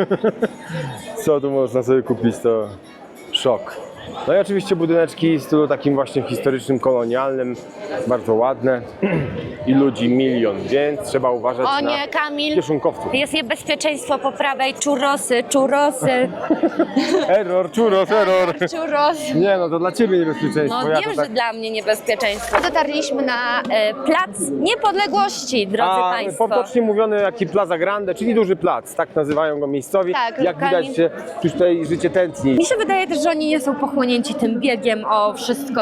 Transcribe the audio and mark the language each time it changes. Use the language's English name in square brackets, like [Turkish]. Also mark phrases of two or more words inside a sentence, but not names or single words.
[Polish] Co tu można sobie kupić, to szok. No i oczywiście budyneczki w stylu takim właśnie historycznym, kolonialnym, bardzo ładne i ludzi milion, więc trzeba uważać o na nie, Kamil, kieszonkowców. jest niebezpieczeństwo po prawej, czurosy. Error, churros, error. Czurosy. Nie no, to dla ciebie niebezpieczeństwo. No Ja wiem, to tak... że dla mnie niebezpieczeństwo. Dotarliśmy na Plac Niepodległości, drodzy Państwo. Potocznie mówiony jaki Plaza Grande, czyli duży plac, tak nazywają go miejscowi. Tak, jak lokalni. widać się tutaj życie tętni. Mi się wydaje też, że oni nie są pochłonięci tym biegiem o wszystko.